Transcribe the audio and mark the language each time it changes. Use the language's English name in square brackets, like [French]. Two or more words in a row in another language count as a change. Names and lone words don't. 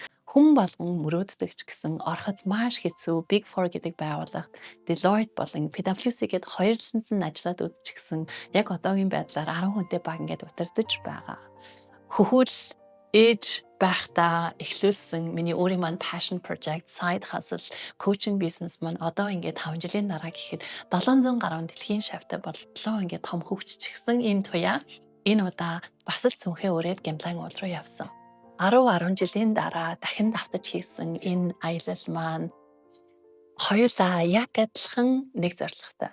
[Mongolian] Хүн болгон мөрөөддөг ч гэсэн ороход маш хэцүү Big Four гэдэг байгууллагт Deloitte болон PwC гээд хоёр линз нь ажиллаад үзчихсэн. Яг одоогийн байдлаар 10 хүнтэй баг ингээд удирдах байгаа. Хөхүүл ээж байхдаа эхлүүлсэн миний өөрийн маань [English] passion project, side hustle, coaching business [Mongolian] маань одоо ингээд 5 жилийн дараа гэхэд 700 гаруй дэлхийн шавьтай боллоо ингээд том хөгжчихсэн энэ Туя энэ удаа бас л цүнхээ өрөөд гимлайн уул руу явсан. 10 жилийн дараа дахин давтаж хийсэн энэ аялал маань Хоёулаа яг адилхан нэг зорилготой.